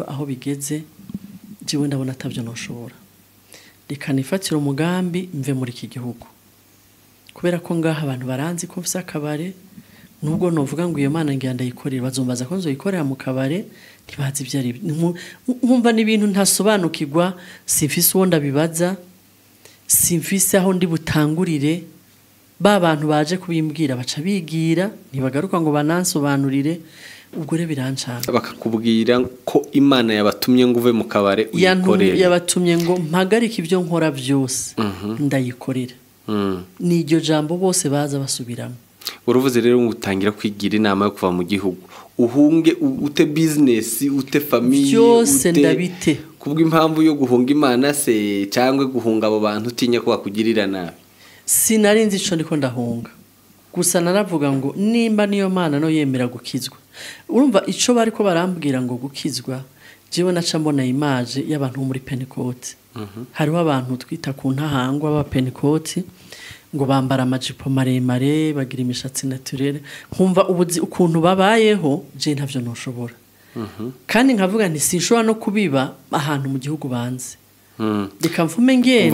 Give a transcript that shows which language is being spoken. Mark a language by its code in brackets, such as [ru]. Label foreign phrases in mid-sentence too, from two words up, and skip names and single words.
[rn] aho bigeze jewe ndabona atavyo noshobora reka nifatira umugambi mve muri iki gihugu kubera ko ngaha abantu baranzi ko mfise akabare nubwo novuga ngo iyo Mana ngiye ndayikorera bazombaza ko nzoyikorera mu kabare ntibazi ibyo ari nkumva n'ibintu ntasobanukirwa simfise uwo ndabibaza simfise aho ndi butangurire ba bantu baje kubimbwira baca bigira ntibagaruka ngo banansobanurire ubwo rero birancana bakakubwira ko Imana yabatumye ngo uve mu kabare uyikorera yabatumye ngo mpagarike ibyo nkora byose ndayikorera ni iryo jambo bose baza basubiramo uruvuze rero ngo utangira kwigira inama yo kuva mu gihugu uhunge ute business ute famille byose ndabite kubw'impamvu yo guhunga Imana se cyangwa guhunga abo bantu utinya ko bakugirira nabi sinarinzi ico ndiko ndahunga gusa naravuga ngo nimba niyo Mana no yemera gukizwa urumva ico bariko barambwira ngo gukizwa jewe naca mbona image y'abantu muri Pentecote hariho abantu twita ku ntahangwa ba Pentecote ngo bambara amajipo maremare bagira imishatsi naturelle nkumva ubuzi ukuntu babayeho je ntavyo noshobora kandi nkavuga nti sinshobora no kubiba ahantu mu gihugu banze reka mfume ngenda